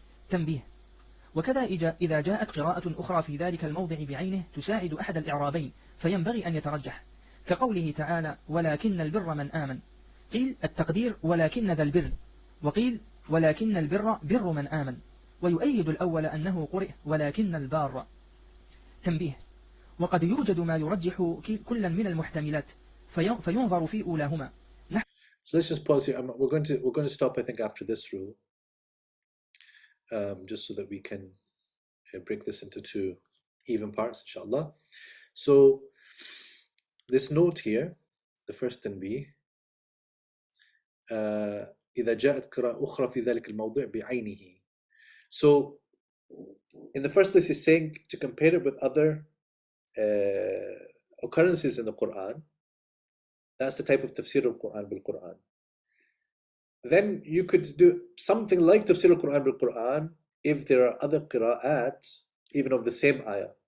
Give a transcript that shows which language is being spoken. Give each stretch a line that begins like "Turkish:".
Arabic: تنبيه: وكذا إذا جاءت قراءة أخرى في ذلك الموضع بعينه تساعد أحد الإعرابين فينبغي أن يترجح كقوله تعالى ولكن البر من آمن قيل التقدير ولكن ذا البر وقيل ولكن البر بر من آمن ويؤيد الأول أنه قرئ ولكن البار. تنبيه: وقد يوجد ما يرجح كلا من المحتملات فينظر في أولاهما.
English: So let's just pause here. We're going to stop, I think, after this rule, just so that we can break this into two even parts, inshallah. So this note here, the first
Arabic: تنبيه, إذا جاءت قراءة أخرى في ذلك الموضع بعينه.
English: So in the first place, he's saying to compare it with other occurrences in the Quran. That's the type of tafsir of Quran bil-Quran. then you could do something like tafsir al-Quran bil-Quran if there are other qira'at, even of the same ayah.